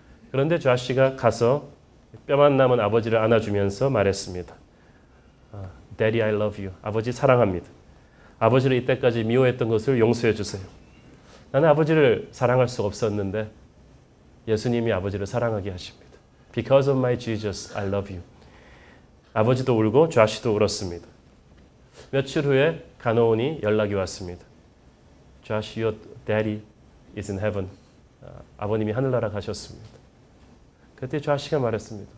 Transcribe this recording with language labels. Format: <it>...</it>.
<ko>그런데 조시가 가서 뼈만 남은 아버지를 안아주면서 말했습니다.</ko> <en>Daddy, I love you.</en> <ko>아버지 사랑합니다. 아버지를 이때까지 미워했던 것을 용서해 주세요. 나는 아버지를 사랑할 수 없었는데 예수님이 아버지를 사랑하게 하십니다.</ko> <en>Because of my Jesus, I love you.</en> <ko>아버지도 울고 조시도 울었습니다. 며칠 후에 간호원이 연락이 왔습니다.</ko> <en>Josh, your daddy is in heaven.</en> <ko>아버님이 하늘나라 가셨습니다. 그때 조시가 말했습니다.</ko>